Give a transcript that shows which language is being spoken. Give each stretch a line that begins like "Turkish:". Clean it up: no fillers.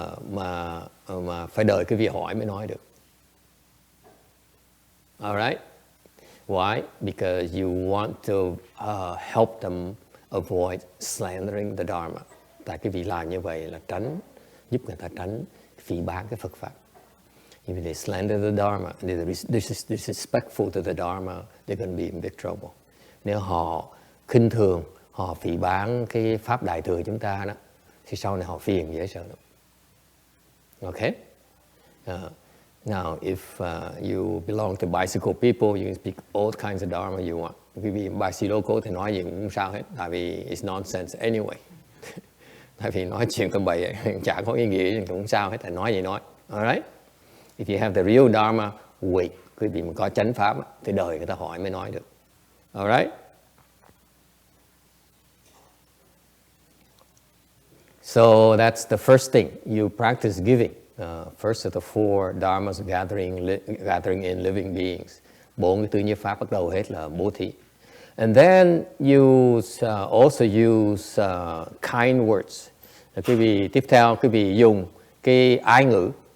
Vietnamese: Mà phải đợi cái vị hỏi mới nói được.
English: Alright? Why? Because you want to help them avoid slandering the Dharma.
Vietnamese: Tại cái vị làm như vậy là giúp người ta tránh phỉ báng cái Phật Pháp.
English: If they slander the Dharma, they're disrespectful to the Dharma, they're going to be in big trouble.
Vietnamese: Nếu họ khinh thường, họ phỉ báng cái Pháp Đại Thừa chúng ta đó, thì sau này họ phiền dễ sợ lắm.
English: Okay? Now, if you belong to bicycle people, you can speak all kinds of Dharma you want.
Vietnamese: Quý vị bicycle local thì nói gì cũng không sao hết, tại vì
English: it's nonsense anyway.
Vietnamese: Tại vì nói chuyện tầm bậy chả có ý nghĩa, cũng không sao hết, thầy nói gì nói. Alright?
English: If you have the real Dharma, wait.
Vietnamese: Quý vị mà có chánh Pháp thì đời người ta hỏi mới nói được.
English: Alright? So that's the first thing. You practice giving. First of the four Dharmas gathering in living beings.
Vietnamese: 4 cái tứ nhiếp Pháp bắt đầu hết là bố thí.
English: And then you also use kind words.
Vietnamese: Quý vị tiếp theo, quý vị dùng cái ái ngữ.